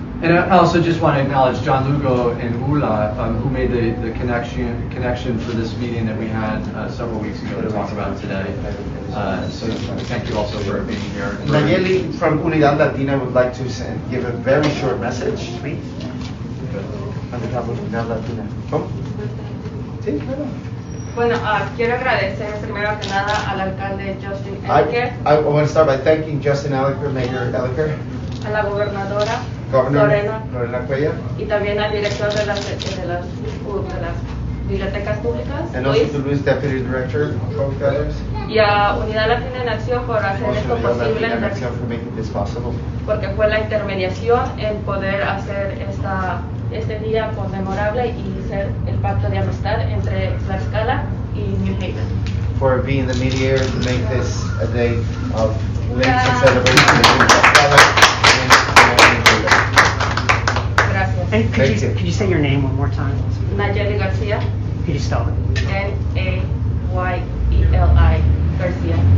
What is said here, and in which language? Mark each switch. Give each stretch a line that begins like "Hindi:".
English: And I also just want to acknowledge John Lugo and Ula, who made the connection for this meeting that we had several weeks ago to talk about today. So thank you also for being here. Nayeli from Unidad Latina would like to give a very short message to me. On behalf of Unidad Latina.
Spanish: ¿Cómo? Sí, claro. Bueno, quiero agradecer primero que nada al alcalde Justin Elicker,
English: I want to start by thanking Justin Elicker, Mayor Elicker,
Spanish: a la gobernadora
English: Governor
Spanish: Lorena Cuellar, y también al director de las bibliotecas públicas,
English: and also Luis, to Luis, Deputy Director of Public Libraries,
Spanish: y a Unidad Latina en Acción por hacer
English: also
Spanish: esto
English: Unidad
Spanish: posible,
English: Latina en Acción for making this possible.
Spanish: porque fue la intermediación en poder hacer este día conmemorable y ser el pacto de amistad entre Tlaxcala y New Haven.
English: For being the mediator to make this a day of links and celebration between Tlaxcala and New Haven.
Spanish: Gracias.
English: And could you say your name one more time? Nayeli Garcia, Could you spell it? Nayeli Garcia.